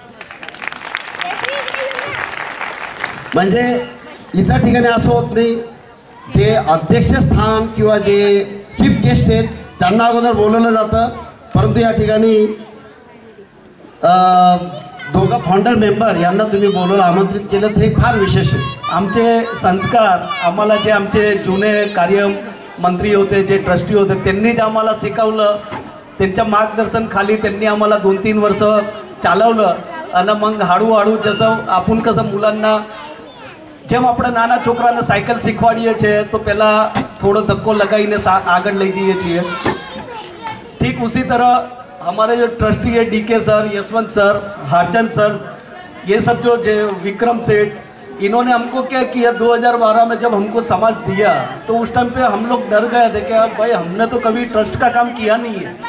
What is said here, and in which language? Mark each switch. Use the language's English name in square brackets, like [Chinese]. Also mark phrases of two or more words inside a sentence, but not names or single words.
[Marathi] म्हणजे इतर ठिकाणी असं होत नाही, जे अध्यक्षस्थान किंवा जे [English] chief guest [Marathi] आहेत त्यांना अगोदर बोलवलं जातं, परंतु या ठिकाणी दोघं [English] founder member [Marathi] यांना तुम्ही बोलवलं, आमंत्रित केलं, हे फार विशेष आहे। आमचे संस्कार, आम्हाला जे आमचे जुने कार्यमंत्री होते, जे ट्रस्टी होते, त्यांनी जे आम्हाला शिकवलं, त्यांच्या मार्गदर्शनाखाली त्यांनी आम्हाला 2-3 वर्ष चालवलं। आणि मग हळूहळू जसं आपण कसं मुलांना [Gujarati] જેમ આપણે નાના છોકરાને સાયકલ શીખવાડીએ છીએ તો પહેલાં થોડો ધક્કો લગાવીને આગળ લઈ જઈએ છીએ, [Hindi] ठीक उसी तरह हमारे जो ट्रस्टी है DK सर, यशवंत सर, हारचंद सर, ये सब जो विक्रम सेठ, इन्होंने हमको क्या किया, 2012 में जब हमको समाज दिया तो उस टाइम पे हम लोग डर गए थे कि भाई हमने तो कभी ट्रस्ट का काम किया नहीं है।